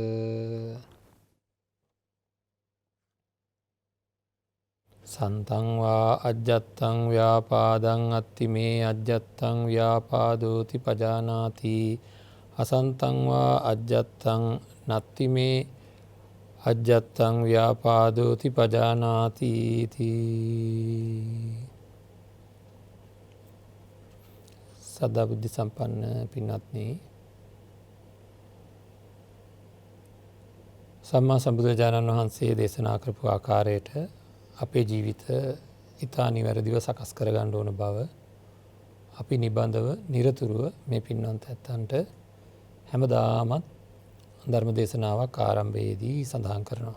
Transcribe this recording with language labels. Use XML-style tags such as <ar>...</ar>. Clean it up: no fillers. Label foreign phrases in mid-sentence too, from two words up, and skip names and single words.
<pi>සන්තං වා අජ්ජත්තං ව්‍යාපාදං අත්තිමේ අජ්ජත්තං ව්‍යාපාදෝති පජානාති අසන්තං වා අජ්ජත්තං නත්තිමේ අජ්ජත්තං ව්‍යාපාදෝති පජානාති</pi> <si>සදා බුද්ධ සම්පන්න පින්වත්නි, සම්මා සම්බුදුරජාණන් වහන්සේ දේශනා කරපු ආකාරයට අපේ ජීවිත ඉතා නිවැරදිව සකස් කරගන්න ඕන බව අපි නිබඳව නිරතුරුව මේ පින්වන්ත ඇත්තන්ට හැමදාමත් ධර්ම දේශනාවක් ආරම්භයේදී සඳහන් කරනවා.</si>